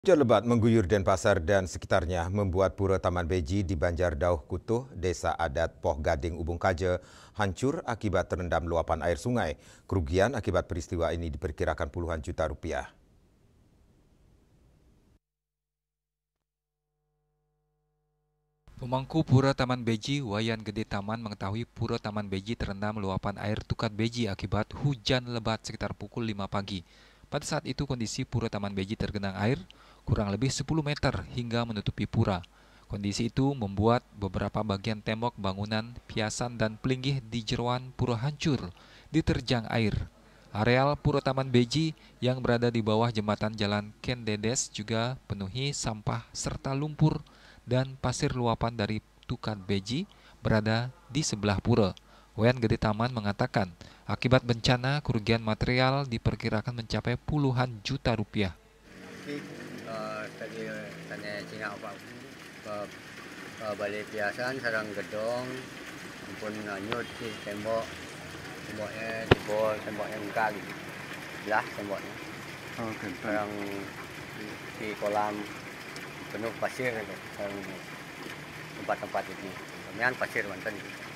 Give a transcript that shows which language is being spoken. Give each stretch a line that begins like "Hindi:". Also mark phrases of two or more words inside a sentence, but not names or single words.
Indonesian: Hujan lebat mengguyur Denpasar dan sekitarnya membuat Pura Taman Beji di Banjar Dauh Kutuh, Desa Adat Poh Gading, Ubung Kaje, hancur akibat terendam luapan air sungai. Kerugian akibat peristiwa ini diperkirakan puluhan juta rupiah. Pemangku Pura Taman Beji, Wayan Gede Taman mengetahui Pura Taman Beji terendam luapan air Tukat Beji akibat hujan lebat sekitar pukul 5 pagi. Pada saat itu kondisi Pura Taman Beji tergenang air kurang lebih 10 meter hingga menutupi pura. Kondisi itu membuat beberapa bagian tembok bangunan, piasan dan pelinggih di jeroan pura hancur diterjang air. Areal Pura Taman Beji yang berada di bawah jembatan Jalan Ken Dedes juga penuhi sampah serta lumpur dan pasir luapan dari Tukat Beji berada di sebelah pura. Wayan Gede Taman mengatakan, akibat bencana kerugian material diperkirakan mencapai puluhan juta rupiah. Tadi tanya Cina apa balik piasan sarang gedong pun nyut di temboknya jebol, temboknya enggak gitu belah temboknya. Sarang di kolam penuh pasir gitu, sarang tempat-tempat ini kemudian pasir mantan gitu.